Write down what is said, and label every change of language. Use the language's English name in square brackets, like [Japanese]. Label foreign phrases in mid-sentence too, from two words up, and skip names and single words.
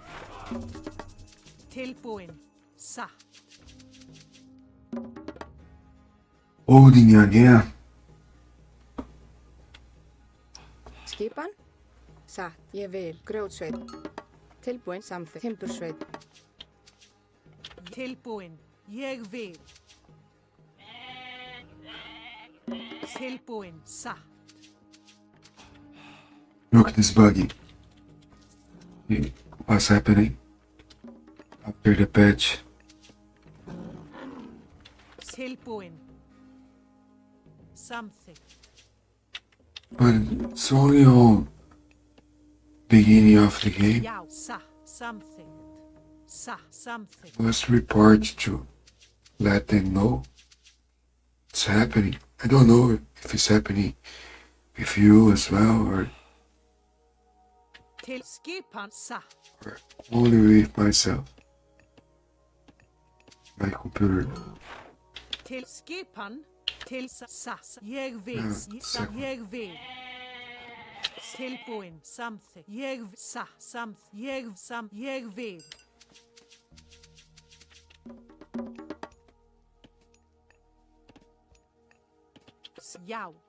[Icelandic] Tilbúin. Satt. [English] Holding again. [Icelandic] Skipan. Satt. Ég vil. Grjótsveit. Tilbúin. Samþykkt. Timbursveit. Tilbúin. Ég vil. Tilbúin, satt. [English] Look at this buggy. What's happening? After the patch. [Icelandic] Tilbúin. Samþykkt. [English] But it's only on beginning of the game. [Icelandic] Já, satt. Samþykkt. Satt. Samþykkt. [English] Must report to let them know it's happening. I don't know if it's happening with you as well or [Icelandic] Til skipan, satt. [English] only with myself. My computer. [Icelandic] Til skipan. Til satt. Ég vil. Ég vil. Tilbúin. Samþykkt. Ég satt. Ég vil. Já.